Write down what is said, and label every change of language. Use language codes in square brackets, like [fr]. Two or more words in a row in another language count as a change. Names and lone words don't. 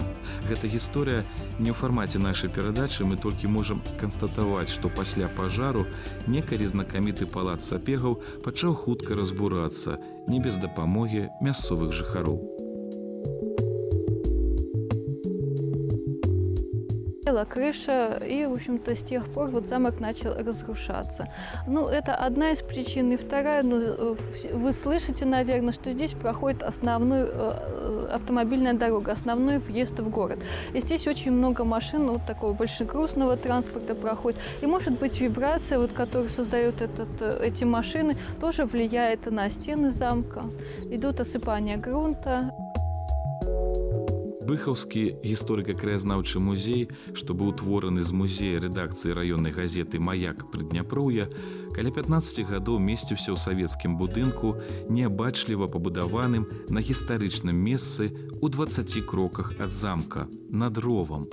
[be] Гэта гісторыя не ў фармаце нашай перадачы, мы толькі можам канстатаваць, што пасля пажару некалі знакаміты палац Сапегаў пачаў хутка разбурацца, не без дапамогі мясцовых жыхароў. [ru] крыша, и, в общем-то, с тех пор вот замок начал разрушаться. Ну, это одна из причин. И вторая, вы слышите, наверное, что здесь проходит автомобильная дорога, основной въезд в город. И здесь очень много машин, вот такого большегрузного транспорта проходит. И, может быть, вибрация, вот, которую создают эти машины, тоже влияет на стены замка. Идут осыпания грунта. [be] Быхаўскі гісторыка-краязнаўчы музей, што быў утвораны з музея рэдакцыі раённай газеты «Маяк Прыдняпроўя», каля 15 гадоў месціўся ў савецкім будынку, неабачліва пабудаваным на гістарычным месцы ў 20 кроках ад замка, над ровам.